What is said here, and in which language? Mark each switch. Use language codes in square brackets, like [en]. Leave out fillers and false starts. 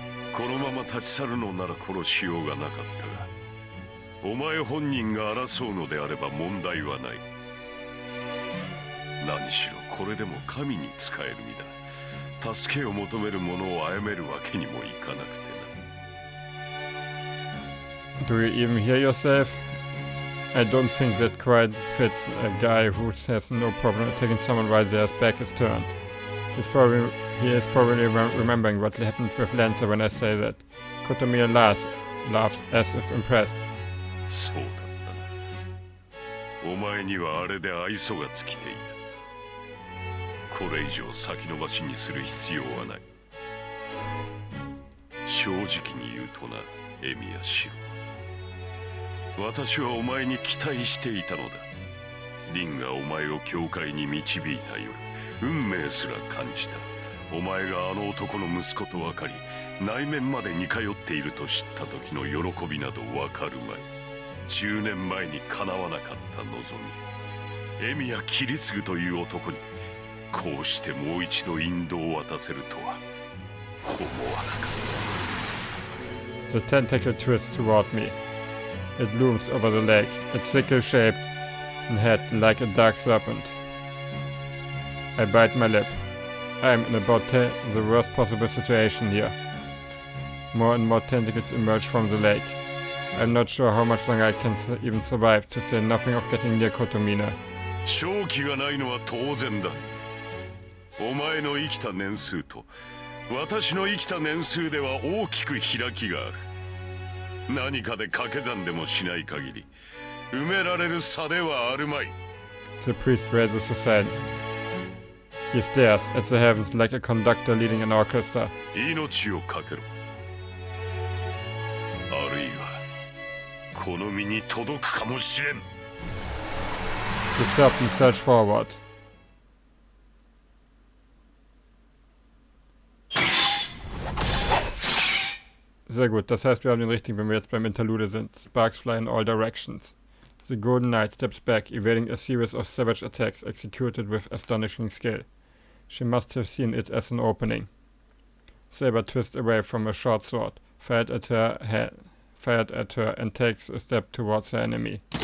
[ja] このまま立ち去るのなら殺しようがなかったが、お前本人が争うのであれば問題はない。何しろこれでも神に仕える身だ。助けを求める者を殺めるわけにもいかなくてな。 [en] Do you even hear yourself? I don't think that quite fits a guy who has no problem attacking someone while their back is turned. He is probably remembering what happened with Lancer when I say that. Kotomines laughs as if impressed. [ja] そうだったな。お前にはあれで愛想が尽きていた。これ以上先延ばしにする必要はない。正直に言うとな、エミヤシロ。私はお前に期待していたのだ。リンがお前を教会に導いた夜、運命すら感じた。お前があの男の息子と分かり、内面まで似通っていると知った時の喜びなど分かるまい。 10年前に叶わなかった望み。エミヤキリツグという男に、こうしてもう一度引導を渡せるとは、思わなかった。 [en] The tentacle twists toward me. It looms over the lake, its sickle-shaped head like a dark serpent. I bite my lip. I am in about the worst possible situation here. More and more tentacles emerge from the lake. I'm not sure how much longer I can even survive, to say nothing of getting near Kotomines. [ja] 勝機がないのは当然だ。お前の生きた年数と私の生きた年数では大きく開きがある。何かで掛け算でもしない限り埋められる差ではあるまい。 [en] The priest raises his hand. He stares at the heavens like a conductor leading an orchestra. [ja] 命をかけろ。あるいはこの身に届くかもしれん。 [en] The serpent surged forward. [de] Sehr gut, das heißt, wir haben den richtigen, wenn wir jetzt beim Interlude sind. [en] Sparks fly in all directions. The Golden Knight steps back, evading a series of savage attacks executed with astonishing skill. She must have seen it as an opening. Saber twists away from a short sword, fired at her and takes a step towards her enemy.